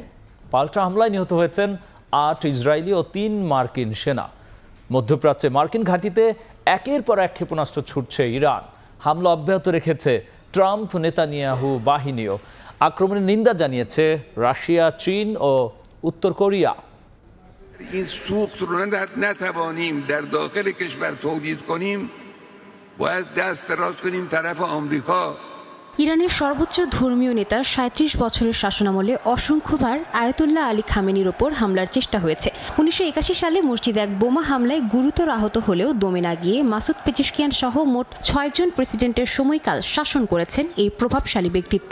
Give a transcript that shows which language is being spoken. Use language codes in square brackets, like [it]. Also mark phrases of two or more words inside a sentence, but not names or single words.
[bn] পাল্টা হামলায় নিহত হয়েছেন ৮ ইসরায়েলি ও ৩ মার্কিন সেনা। মধ্যপ্রাচ্যে মার্কিন ঘাঁটিতে একের পর এক ক্ষেপণাস্ত্র ছুটছে ইরান। হামলা অব্যাহত রেখেছে ট্রাম্প নেতানিয়াহু বাহিনীও। আক্রমণের নিন্দা জানিয়েছে রাশিয়া, চীন ও উত্তর কোরিয়া। [fa] این سوخت رو نتوانیم در داخل کشور تولید کنیم، باید دست دراز کنیم طرف آمریکا। [bn] ইরানের সর্বোচ্চ ধর্মীয় নেতার ৩৭ বছরের শাসনামলে অসংখ্যবার আয়াতুল্লাহ আলী খামেনির ওপর হামলার চেষ্টা হয়েছে। ১৯৮১ সালে মসজিদে এক বোমা হামলায় গুরুতর আহত হলেও দমে না গিয়ে মাসুদ পেজিশকিয়ান সহ মোট ৬ জন প্রেসিডেন্টের সময়কাল শাসন করেছেন এই প্রভাবশালী ব্যক্তিত্ব।